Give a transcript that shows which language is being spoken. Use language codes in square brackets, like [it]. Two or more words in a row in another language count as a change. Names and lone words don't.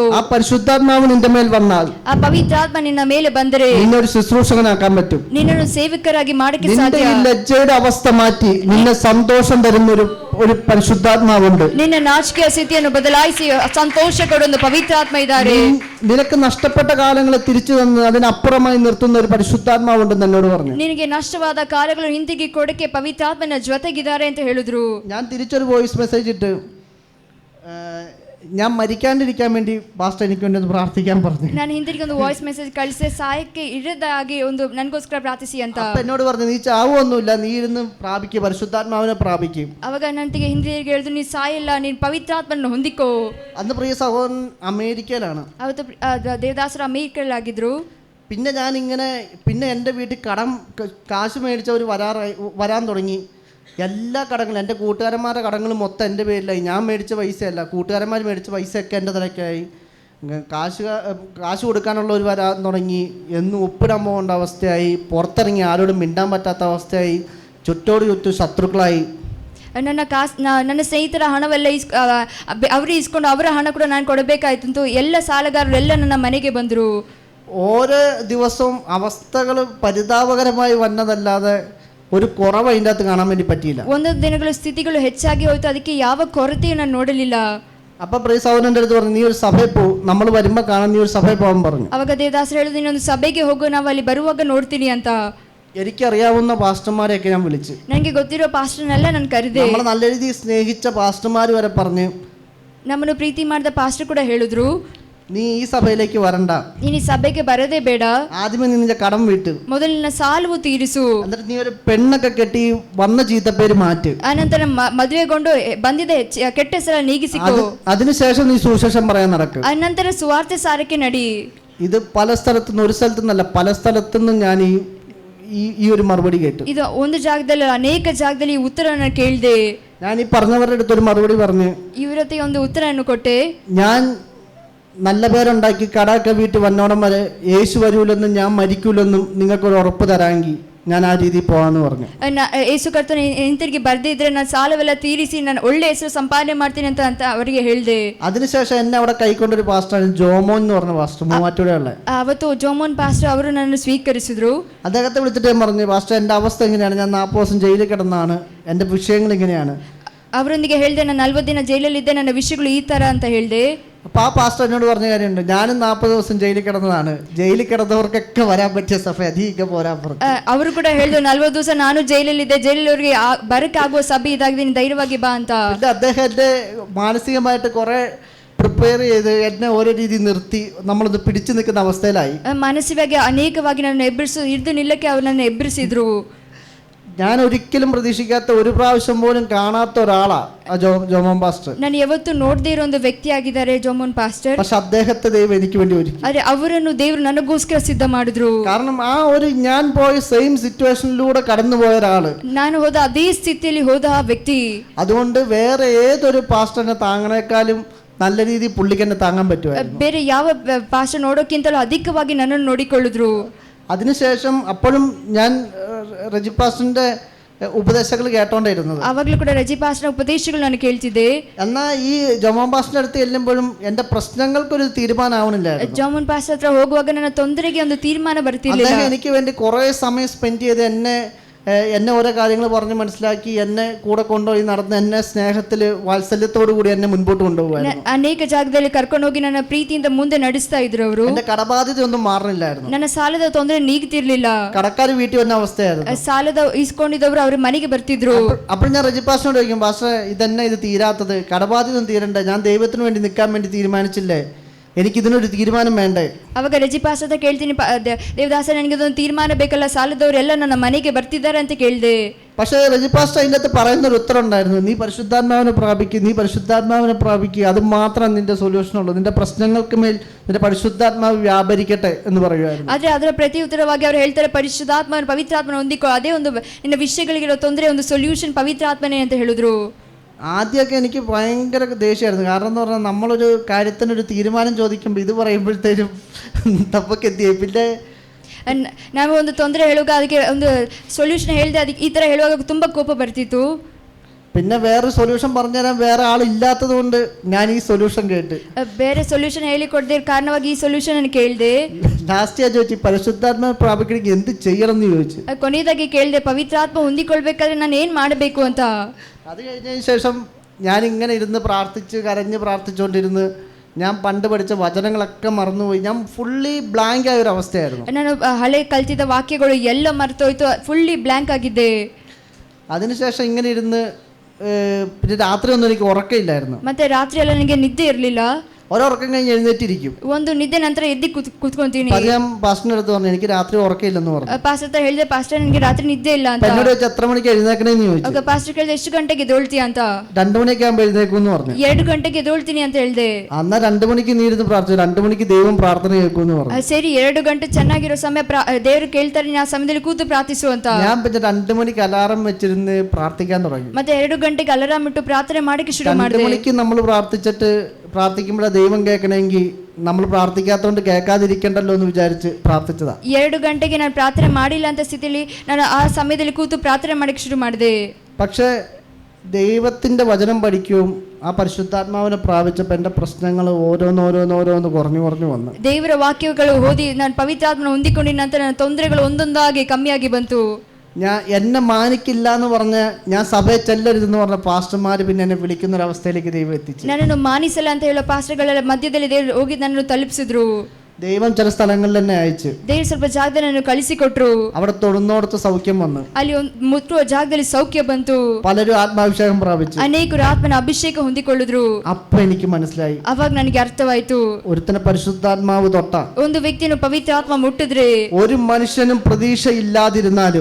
[ml] ആ പരിശുദ്ധാത്മാവ് നിന്റെ മേൽ വന്നാൽ [kn] ಆ ಪವಿತ್ರಾತ್ಮ ನಿನ್ನ ಮೇಲೆ ಬಂದರೆ [ml] നിന്നെ ഒരു ശുശ്രൂഷകനാക്കാൻ പറ്റും. [kn] ನಿನ್ನನ್ನು ಸೇವಕರಾಗಿ ಮಾಡಕ್ಕೆ [ml] നിന്റെ [kn] ಸಾಧ್ಯ. [ml] ഈ ലജ്ജയുടെ അവസ്ഥ മാറ്റി നിന്നെ സന്തോഷം തരുന്ന ഒരു പരിശുദ്ധാത്മാവുണ്ട്. [kn] ನಿನ್ನ ನಾಚಿಕೆಯ ಸ್ಥಿತಿಯನ್ನು ಬದಲಾಯಿಸಿ ಸಂತೋಷ ಕೊಡುವ ಒಂದು ಪವಿತ್ರಾತ್ಮ ಇದ್ದಾರೆ. [ml] നിനക്ക് നഷ്ടപ്പെട്ട കാലങ്ങളെ തിരിച്ചു തന്ന് അതിനപ്പുറമായി നിർത്തുന്ന ഒരു പരിശുദ്ധാത്മാവുണ്ടെന്ന് എന്നോട് പറഞ്ഞു. [kn] ನಿನಗೆ ನಷ್ಟವಾದ ಕಾಲಗಳು ಹಿಂದಿಗೆ ಕೊಡಕ್ಕೆ ಪವಿತ್ರಾತ್ಮನ ಜೊತೆಗಿದ್ದಾರೆ ಅಂತ ಹೇಳಿದ್ರು. [ml] ഞാൻ തിരിച്ചൊരു [en] voice message [ml] ഇട്ട്, ഞാൻ മരിക്കാണ്ടിരിക്കാൻ വേണ്ടി പാസ്റ്റർ എനിക്ക് വേണ്ടി ഒന്ന് പ്രാർത്ഥിക്കാൻ പറഞ്ഞു. [kn] ನಾನು ಹಿಂದಿಗೆ ಒಂದು [en] voice message [kn] ಕಳಿಸಿ ಸಾಯಕ್ಕೆ ಇರದಾಗಿ ಒಂದು ನನಗೋಸ್ಕರ ಪ್ರಾರ್ಥಿಸಿ ಅಂತ. [ml] അപ്പൊ എന്നോട് പറഞ്ഞു, നീ ചാവൊന്നുമില്ല, നീ ഇരുന്ന് പ്രാപിക്കും, പരിശുദ്ധാത്മാവിനെ പ്രാപിക്കും. [kn] ಅವಾಗ ನನಗೆ ಹಿಂದಿಗೆ ಹೇಳಿದ್ರು, ನೀ ಸಾಯಿಲ್ಲ, ನೀನು ಪವಿತ್ರಾತ್ಮನ ಹೊಂದಿಕೋ. [ml] അന്ന് പ്രിയ സഹോദരൻ അമേരിക്കയിലാണ്. [kn] ಅವತ್ತು ದೇವದಾಸರು ಅಮೇರಿಕಲ್ಲಾಗಿದ್ರು. [ml] പിന്നെ പിന്നെ എൻ്റെ വീട്ടിൽ കാശ് മേടിച്ചവർ വരാൻ തുടങ്ങി. എല്ലാ കടങ്ങളും, എൻ്റെ കൂട്ടുകാരന്മാരുടെ കടങ്ങളും മൊത്തം എൻ്റെ പേരിലായി. ഞാൻ മേടിച്ച പൈസയല്ല, കൂട്ടുകാരന്മാർ മേടിച്ച പൈസയൊക്കെ എൻ്റെ തലക്കായി. കാശ് കൊടുക്കാനുള്ളവർ വരാൻ തുടങ്ങി. എന്നും ഒപ്പിടാൻ പോകേണ്ട അവസ്ഥയായി. പുറത്തിറങ്ങി ആരോടും മിണ്ടാൻ പറ്റാത്ത അവസ്ഥയായി. ചുറ്റും ശത്രുക്കളായി. [kn] ನನ್ನ ಸ್ನೇಹಿತರ ಹಣವೆಲ್ಲ ಅವರು ಇಸ್ಕೊಂಡು ಅವರ ಹಣ ಕೂಡ ನಾನು ಕೊಡಬೇಕಾಯ್ತು. ಎಲ್ಲ ಸಾಲಗಾರರು ಎಲ್ಲ ನನ್ನ ಮನೆಗೆ ಬಂದರು. [ml] ഓരോ ദിവസവും അവസ്ഥകൾ പരിതാപകരമായി വന്നതല്ലാതെ ഒരു കുറവ് അതിൻ്റെ അകത്ത് കാണാൻ വേണ്ടി പറ്റിയില്ല. [kn] ಒಂದೊಂದು ದಿನಗಳ ಸ್ಥಿತಿಗಳು ಹೆಚ್ಚಾಗಿ ಹೋಯ್ತು, ಅದಕ್ಕೆ ಯಾವ ಕೊರತೆಯೂ ನಾನು ನೋಡಲಿಲ್ಲ. [ml] അപ്പൊ പ്രിയ സഹോദരൻ്റെ അടുത്ത് പറഞ്ഞു, നീ ഒരു സഭയിൽ പോകും, നമ്മൾ വരുമ്പോൾ കാണാൻ നീ ഒരു സഭയിൽ പോകാൻ പറഞ്ഞു. [kn] ಅವಾಗ ದೇವದಾಸರು ಹೇಳಿದ್ರು, ನೀನೊಂದು ಸಭೆಗೆ ಹೋಗು, ನಾವು ಅಲ್ಲಿ ಬರುವಾಗ ನೋಡ್ತೀನಿ ಅಂತ. [ml] എനിക്കറിയാവുന്ന പാസ്റ്റർമാരെയൊക്കെ ഞാൻ വിളിച്ചു. [kn] ನನಗೆ ಗೊತ್ತಿರೋ ಪಾಸ್ಟರ್ನೆಲ್ಲ ನಾನು ಕರೆದೆ. [ml] നമ്മൾ നല്ല രീതിയിൽ സ്നേഹിച്ച പാസ്റ്റർമാർ വരെ പറഞ്ഞു, [kn] ನಮ್ಮನ್ನು ಪ್ರೀತಿ ಮಾಡಿದ ಪಾಸ್ಟರ್ ಕೂಡ ಹೇಳಿದ್ರು, [ml] നീ ഈ സഭയിലേക്ക് വരണ്ട, [kn] ನೀನು ಈ ಸಭೆಗೆ ಬರದೇ ಬೇಡ, [ml] ആദ്യമേ നീ നിന്റെ കടം വീട്ട്, [kn] ಮೊದಲಿನ ಸಾಲವು ತೀರಿಸು, [ml] എന്നിട്ട് നീ ഒരു പെണ്ണൊക്കെ കെട്ടി വന്ന ചീത്തപ്പേര് മാറ്റ്, [kn] ಅನಂತರ ಮದುವೆಗೊಂಡು ಬಂದಿದ್ದ ಕೆಟ್ಟ ಹೆಸರ ನೀಗಿಸಿಕೋ, [ml] അതിനുശേഷം നീ സുവിശേഷം പറയാൻ നടക്കും, [kn] ಅನಂತರ ಸುವಾರ್ತೆ ಸಾರಕ್ಕೆ ನಡಿ. [ml] ഇത് പല സ്ഥലത്തുനിന്ന്, ഒരു സ്ഥലത്തുനിന്നല്ല, പല സ്ഥലത്തുനിന്നും ഞാൻ ഈ ഒരു മറുപടി കേട്ടു. [kn] ಇದು ಒಂದು ಜಾಗದಲ್ಲಿ ಅನೇಕ ಜಾಗದಲ್ಲಿ ಈ ಉತ್ತರವನ್ನು ಕೇಳಿದೆ. [ml] ഞാൻ ഈ പറഞ്ഞവരുടെ അടുത്തൊരു മറുപടി പറഞ്ഞു, [kn] ಇವರತ್ತೆ ಒಂದು ಉತ್ತರವನ್ನು ಕೊಟ್ಟೆ. [ml] ഞാൻ നല്ല പേരുണ്ടാക്കി കടയൊക്കെ വീട്ടിൽ വന്നോടം വരെ യേശു വരൂലെന്നും ഞാൻ മരിക്കൂലെന്നും നിങ്ങൾക്കൊരു ഉറപ്പ് തരാമെങ്കിൽ ഞാൻ ആ രീതിയിൽ പോകാമെന്ന് പറഞ്ഞു. [kn] ಯೇಸು ಕರ್ತನು ಹಿಂತಿರುಗಿ ಬರ್ದೇ ಇದ್ರೆ ನಾನು ಸಾಲವೆಲ್ಲ ತೀರಿಸಿ ನಾನು ಒಳ್ಳೆ ಹೆಸರು ಸಂಪಾದನೆ ಮಾಡ್ತೀನಿ ಅಂತ ಅವರಿಗೆ ಹೇಳಿದೆ. [ml] അതിനുശേഷം എന്നെ അവിടെ കൈക്കൊണ്ടൊരു പാസ്റ്ററാണ് ജോമോൻ എന്ന് പറഞ്ഞ പാസ്റ്റർ, മൂവാറ്റുപുഴയുള്ള. [kn] ಅವತ್ತು ಜೋಮೋನ್ ಪಾಸ್ಟರ್ ಅವರು ನನ್ನನ್ನು സ്വീകരിಸಿದ್ರು. [ml] അദ്ദേഹത്തെ വിളിച്ചിട്ട് ഞാൻ പറഞ്ഞു, പാസ്റ്റർ എൻ്റെ അവസ്ഥ എങ്ങനെയാണ്, ഞാൻ 40 ദിവസം ജയിലിൽ കിടന്നാണ്, എൻ്റെ വിഷയങ്ങൾ ഇങ്ങനെയാണ്. [kn] ಅವರೊಂದಿಗೆ ಹೇಳಿದೆ, ನಾನು 40 ದಿನ ಜೈಲಲ್ಲಿದ್ದೆ, ನನ್ನ ವಿಷಯಗಳು ಈ ತರ ಅಂತ ಹೇಳಿದೆ. [ml] അപ്പോൾ ആ പാസ്റ്റർ എന്നോട് പറഞ്ഞ കാര്യമുണ്ട്, ഞാനും 40 ദിവസം ജയിലിൽ കിടന്നതാണ്, ജയിലിൽ കിടന്നവർക്കൊക്കെ വരാൻ പറ്റിയ സഭ അധികം പോരാൻ പറഞ്ഞു. [kn] ಅವರು ಕೂಡ ಹೇಳಿದ್ರು, 40 ದಿವಸ ನಾನು ಜೈಲಲ್ಲಿದ್ದೆ, ಜೈಲಲ್ಲಿವರಿಗೆ ಬರಕ್ಕಾಗುವ ಸಭೆ ಇದಾಗಿದೆ, ಧೈರ್ಯವಾಗಿ ಬಾ ಅಂತ. [ml] അദ്ദേഹം എന്നെ മാനസികമായിട്ട് കുറെ പ്രിപ്പയർ ചെയ്ത് എന്നെ ഓരോ രീതിയിൽ നിർത്തി നമ്മളൊന്ന് പിടിച്ചു നിൽക്കുന്ന അവസ്ഥയിലായി. [kn] മാനസികವಾಗಿ ಅನೇಕವಾಗಿ ನನ್ನ ಹಿಡಿದು ನಿಲ್ಲಕ್ಕೆ ಅವರು ನನ್ನ ಎಬ್ಬರಿಸಿದ್ರು. [ml] ഞാൻ ഒരിക്കലും പ്രതീക്ഷിക്കാത്ത, ഒരു പ്രാവശ്യം പോലും കാണാത്ത ഒരാളാ ജോമോൻ പാസ്റ്റർ. [kn] ನಾನು ಯಾವತ್ತೂ ನೋಡದೇ ಇರೋ ಒಂದು ವ್ಯಕ್ತಿಯಾಗಿದ್ದಾರೆ ಜೋಮೋನ್ ಪಾಸ್ಟರ್. [ml] പക്ഷെ അദ്ദേഹത്തെ ദൈവം എനിക്ക് വേണ്ടി ഒരുക്കി. [kn] ಆದರೆ ಅವರನ್ನು ದೇವರು ನನಗೋಸ್ಕರ ಸಿದ್ಧ ಮಾಡಿದ್ರು. [ml] കാരണം ആ ഒരു ഞാൻ പോയ [en] same situation [ml] കടന്നുപോയ ഒരാള്, [kn] ನಾನು ಹೋದ ಅದೇ ಸ್ಥಿತಿಯಲ್ಲಿ ಹೋದ ಆ ವ್ಯಕ್ತಿ. [ml] അതുകൊണ്ട് വേറെ ഏതൊരു പാസ്റ്ററിനെ താങ്ങണേക്കാളും നല്ല രീതിയിൽ പുള്ളിക്ക് എന്നെ താങ്ങാൻ പറ്റുമായിരുന്നു. [kn] ಬೇರೆ ಯಾವ ಪಾಸ್ಟರ್ ನೋಡೋಕ್ಕಿಂತಲೂ ಅಧಿಕವಾಗಿ ನನ್ನನ್ನು ನೋಡಿಕೊಳ್ಳಿದ್ರು. [ml] അതിനുശേഷം അപ്പോഴും ഞാൻ റജി പാസ്റ്ററിന്റെ ഉപദേശങ്ങൾ കേട്ടോണ്ടിരുന്നത്. [kn] ಅವಾಗಲೂ ಕೂಡ ರಜಿ ಪಾಸ್ಟರ್ ಉಪದೇಶಗಳು ನಾನು ಕೇಳ್ತಿದ್ದೆ. [ml] എന്നാൽ ഈ ജോമോൻ പാസ്റ്ററിന്റെ അടുത്ത് ചെല്ലുമ്പോഴും എന്റെ പ്രശ്നങ്ങൾക്കൊരു തീരുമാനമാവണില്ലായിരുന്നു. [kn] ಜೋಮೋನ್ ಪಾಸ್ಟರ್ ಹತ್ರ ಹೋಗುವಾಗ ನನ್ನ ತೊಂದರೆಗೆ ಒಂದು ತೀರ್ಮಾನ ಬರ್ತಿರ್ಲಿಲ್ಲ. [ml] അദ്ദേഹം എനിക്ക് വേണ്ടി കുറെ സമയം സ്പെൻഡ് ചെയ്ത് എന്നെ ഓരോ കാര്യങ്ങൾ പറഞ്ഞ് മനസ്സിലാക്കി എന്നെ കൂടെ കൊണ്ടുപോയി നടന്ന് എന്നെ സ്നേഹത്തിൽ വാത്സല്യത്തോടു കൂടി എന്നെ മുൻപോട്ട് കൊണ്ടുപോകുമായിരുന്നു. [kn] ಅನೇಕ ಜಾಗದಲ್ಲಿ ಕರ್ಕೊಂಡು ಹೋಗಿ ನನ್ನ ಪ್ರೀತಿಯಿಂದ ಮುಂದೆ ನಡೆಸ್ತಾ ಇದ್ರು ಅವರು. [ml] എന്റെ കടബാധ്യത ഒന്നും മാറുന്നില്ലായിരുന്നു. [kn] ನನ್ನ ಸಾಲದ ತೊಂದರೆ ನೀಗ್ತಿರ್ಲಿಲ್ಲ. [ml] കടക്കാർ വീട്ടിൽ വന്ന അവസ്ഥയായിരുന്നു. [kn] ಸಾಲದ ಇಸ್ಕೊಂಡಿದ್ದವರು ಅವ್ರ ಮನೆಗೆ ಬರ್ತಿದ್ರು. [ml] അപ്പോൾ ഞാൻ റജി പാസ്റ്ററിനോട് ചോദിക്കും, പാസ്റ്റർ ഇതെന്നെ ഇത് തീരാത്തത്, കടബാധ്യത തീരണ്ടേ, ഞാൻ ദൈവത്തിന് വേണ്ടി നിൽക്കാൻ വേണ്ടി തീരുമാനിച്ചില്ലേ, എനിക്കിതിനൊരു തീരുമാനം വേണ്ടേ? [kn] ಅವಾಗ ರಜಿ ಪಾಸ್ಟರ್ ಕೇಳ್ತೀನಿ, ದೇವದಾಸ ನನಗಿದೊಂದು ತೀರ್ಮಾನ ಬೇಕಲ್ಲ, ಸಾಲದವರೆಲ್ಲ ನನ್ನ ಮನೆಗೆ ಬರ್ತಿದ್ದಾರೆ ಅಂತ ಕೇಳಿದೆ. [ml] പക്ഷേ റജി പാസ്റ്റർ അതിൻ്റെ അകത്ത് പറയുന്നൊരു ഉത്തരം ഉണ്ടായിരുന്നു, നീ പരിശുദ്ധാത്മാവിനെ പ്രാപിക്കുക, നീ പരിശുദ്ധാത്മാവിനെ പ്രാപിക്കുക, അത് മാത്രം നിന്റെ സൊല്യൂഷനുള്ളൂ, നിന്റെ പ്രശ്നങ്ങൾക്ക് മേൽ നിന്റെ പരിശുദ്ധാത്മാവ് വ്യാപരിക്കട്ടെ എന്ന് പറയുമായിരുന്നു. [kn] ಆದರೆ ಅದರ ಪ್ರತಿ ಉತ್ತರವಾಗಿ ಅವರು ಹೇಳ್ತಾರೆ, ಪರಿಶುದ್ಧಾತ್ಮ ಪವಿತ್ರಾತ್ಮನ ಹೊಂದಿಕೋ, ಅದೇ ಒಂದು ನಿನ್ನ ವಿಷಯಗಳಿಗಿರೋ ತೊಂದರೆ ಒಂದು ಸೊಲ್ಯೂಷನ್ ಪವಿತ್ರಾತ್ಮನೇ ಅಂತ ಹೇಳಿದ್ರು. [ml] ആദ്യമൊക്കെ എനിക്ക് ഭയങ്കര ദേഷ്യമായിരുന്നു. കാരണം എന്ന് പറഞ്ഞാൽ നമ്മളൊരു കാര്യത്തിനൊരു തീരുമാനം ചോദിക്കുമ്പോൾ ഇത് പറയുമ്പോഴത്തേനും തപ്പക്കെത്തിയേ. പിന്നെ [kn] ನಾವು ಒಂದು ತೊಂದರೆ ಹೇಳುವಾಗ ಅದಕ್ಕೆ ಒಂದು ಸೊಲ್ಯೂಷನ್ ಹೇಳಿದೆ, ಅದಕ್ಕೆ ಈ ಥರ ಹೇಳುವಾಗ ತುಂಬ ಕೋಪ ಬರ್ತಿತ್ತು. [ml] പിന്നെ വേറെ സൊല്യൂഷൻ പറഞ്ഞുതരാൻ വേറെ ആളില്ലാത്തത് കൊണ്ട് ഞാൻ ഈ സൊല്യൂഷൻ കേട്ട് [kn] ಬೇರೆ ಸೊಲ್ಯೂಷನ್ ಹೇಳಿಕೊಡದೆ ಕಾರಣವಾಗಿ ಈ ಸೊಲ್ಯೂಷನ್ ನಾನು ಕೇಳಿದೆ. [ml] ലാസ്റ്റ് ഞാൻ ചോദിച്ചു, പരിശുദ്ധാത്മ പ്രാപിക്കണമെങ്കിൽ എന്ത് ചെയ്യണം എന്ന് ചോദിച്ചു. [kn] ಕೊನೆಯದಾಗಿ ಕೇಳಿದೆ, ಪವಿತ್ರಾತ್ಮ ಹೊಂದಿಕೊಳ್ಬೇಕಾದ್ರೆ ನಾನು ಏನು ಮಾಡಬೇಕು ಅಂತ. [ml] അത് കഴിഞ്ഞതിന് ശേഷം ഞാൻ ഇങ്ങനെ ഇരുന്ന് പ്രാർത്ഥിച്ച് കരഞ്ഞ് പ്രാർത്ഥിച്ചുകൊണ്ടിരുന്ന് ഞാൻ പണ്ട് പഠിച്ച വചനങ്ങളൊക്കെ മറന്നുപോയി. ഞാൻ [en] fully blank [ml] ആയ ഒരു അവസ്ഥയായിരുന്നു. [kn] ನಾನು ಹಳೆ ಕಲ್ತಿದ್ದ ವಾಕ್ಯಗಳು ಎಲ್ಲ ಮರ್ತೋಯ್ತು, [en] fully blank [kn] ಆಗಿದ್ದೆ. [ml] അതിനുശേഷം ഇങ്ങനെ ഇരുന്ന് പിന്നെ രാത്രി ഒന്നും എനിക്ക് ഉറക്കമില്ലായിരുന്നു. [kn] ಮತ್ತೆ ರಾತ್ರಿ ಎಲ್ಲ ನನಗೆ ನಿದ್ದೆ ಇರಲಿಲ್ಲ. [ml] ഒരുറക്കം കഴിഞ്ഞ് എഴുന്നേറ്റിരിക്കും. [kn] ಒಂದು ನಿದ್ದೆ ನಂತರ ಎದ್ದು ಕೂತ್ಕೊಂತೀನಿ. [ml] ഞാൻ പാസ്റ്ററിന്റെ അടുത്ത് പറഞ്ഞു, എനിക്ക് രാത്രി ഉറക്കമില്ലെന്ന് പറഞ്ഞു. [kn] ಪಾಸ್ಟರ್ ಹತ್ರ ಹೇಳಿದೆ, ಪಾಸ್ಟರ್ ನನಗೆ ರಾತ್ರಿ ನಿದ್ದೆ ಇಲ್ಲ ಅಂತ. [ml] എന്നോട് ചോദിച്ചു, എത്ര മണിക്ക് എഴുന്നേക്കണേന്ന് ചോദിച്ചു. [kn] ಆಗ ಪಾಸ್ಟರ್ ಕೇಳಿದೆ, ಎಷ್ಟು ಗಂಟೆಗೆ ಎದ್ದೇಳ್ತೀಯ ಅಂತ. [ml] 2 മണിയൊക്കെ ആകുമ്പോൾ എഴുന്നേക്കുമെന്ന് പറഞ്ഞു. [kn] 2 ಗಂಟೆಗೆ ಎದ್ದೇಳ್ತೀನಿ ಅಂತ ಹೇಳಿದೆ. [ml] എന്നാൽ 2 മണിക്ക് നീ ഇരുന്ന് പ്രാർത്ഥിച്ചു, 2 മണിക്ക് ദൈവം പ്രാർത്ഥന കേൾക്കുമെന്ന് പറഞ്ഞു. [kn] ಸರಿ, 2 ಗಂಟೆ ಚೆನ್ನಾಗಿರೋ ಸಮಯ ದೇವರು ಕೇಳ್ತಾರೆ, ಆ ಸಮಯದಲ್ಲಿ ಕೂತು ಪ್ರಾರ್ಥಿಸು ಅಂತ. [ml] ഞാൻ പിന്നെ 2 മണിക്ക് അലാറം വെച്ചിരുന്ന് പ്രാർത്ഥിക്കാൻ തുടങ്ങി. [kn] ಮತ್ತೆ 2 ಗಂಟೆಗೆ ಅಲಾರಾಮ್ ಇಟ್ಟು ಪ್ರಾರ್ಥನೆ ಮಾಡಕ್ಕೆ ಶುರು 2 ಮಾಡಿದೆ. [ml] മണിക്ക് നമ്മൾ പ്രാർത്ഥിക്കുമ്പോഴേ ദൈവം കേൾക്കണമെങ്കിൽ നമ്മൾ പ്രാർത്ഥിക്കാത്തതുകൊണ്ട് കേൾക്കാതിരിക്കണ്ടല്ലോ എന്ന് വിചാരിച്ച് പ്രാർത്ഥിച്ചതാ. [kn] 2 ಗಂಟೆಗೆ ನಾನು ಪ್ರಾರ್ಥನೆ ಮಾಡಿಲ್ಲ ಅಂತ ಸ್ಥಿತಿಯಲ್ಲಿ ನಾನು ಆ ಸಮಯದಲ್ಲಿ ಕೂತು ಪ್ರಾರ್ಥನೆ ಮಾಡಕ್ಕೆ ಶುರು ಮಾಡಿದೆ. [ml] പക്ഷേ ദൈവത്തിൻ്റെ വചനം പഠിക്കുകയും ആ പരിശുദ്ധാത്മാവിനെ പ്രാപിച്ചപ്പോൾ എൻ്റെ പ്രശ്നങ്ങൾ ഓരോന്നോരോന്നോരോന്ന് കുറഞ്ഞു വന്നു. [kn] ದೇವರ ವಾಕ್ಯಗಳು ಓದಿ ನಾನು ಪವಿತ್ರಾತ್ಮನ ಹೊಂದಿಕೊಂಡ ನಂತರ ನನ್ನ ತೊಂದರೆಗಳು ಒಂದೊಂದಾಗಿ ಕಮ್ಮಿಯಾಗಿ ಬಂತು. [ml] ഞാൻ എന്നെ മാനിക്കില്ല എന്ന് പറഞ്ഞ് ഞാൻ സഭയിൽ ചെല്ലരുതെന്ന് പറഞ്ഞ പാസ്റ്റർമാർ പിന്നെ എന്നെ വിളിക്കുന്നൊരവസ്ഥയിലേക്ക് ദൈവം എത്തിച്ചു. [kn] ನನ್ನನ್ನು ಮಾನಿಸಲ್ಲ ಅಂತ ಹೇಳೋ ಪಾಸ್ಟರ್ಗಳ ಮಧ್ಯದಲ್ಲಿ ದೇವರು ಹೋಗಿ ನನ್ನನ್ನು ತಲುಪಿಸಿದ್ರು. [ml] ദൈവം ചില സ്ഥലങ്ങളിൽ തന്നെ അയച്ചു. [kn] ದೇವರು ಸ್ವಲ್ಪ ಜಾಗದಲ್ಲಿ ನನ್ನನ್ನು ಕಳಿಸಿಕೊಟ್ರು. [ml] അവിടെ തൊടുന്നോടത്ത് സൗഖ്യം വന്നു. [kn] ಅಲ್ಲಿ ಮುಟ್ಟುವ ಜಾಗದಲ್ಲಿ ಸೌಖ್ಯ ಬಂತು. [ml] പലരും ആത്മാഭിഷേകം പ്രാപിച്ചു. [kn] ಅನೇಕರು ಆತ್ಮನ ಅಭಿಷೇಕ ಹೊಂದಿಕೊಳ್ಳಿದ್ರು. [ml] അപ്പൊ എനിക്ക് മനസ്സിലായി, [kn] ಅವಾಗ ನನಗೆ ಅರ್ಥವಾಯ್ತು, [ml] ഒരുത്തനെ പരിശുദ്ധാത്മാവ് തൊട്ട, [kn] ಒಂದು ವ್ಯಕ್ತಿಯನ್ನು ಪವಿತ್ರಾತ್ಮ ಮುಟ್ಟಿದ್ರೆ [ml] ഒരു മനുഷ്യനും പ്രതീക്ഷ ഇല്ലാതിരുന്നാലും,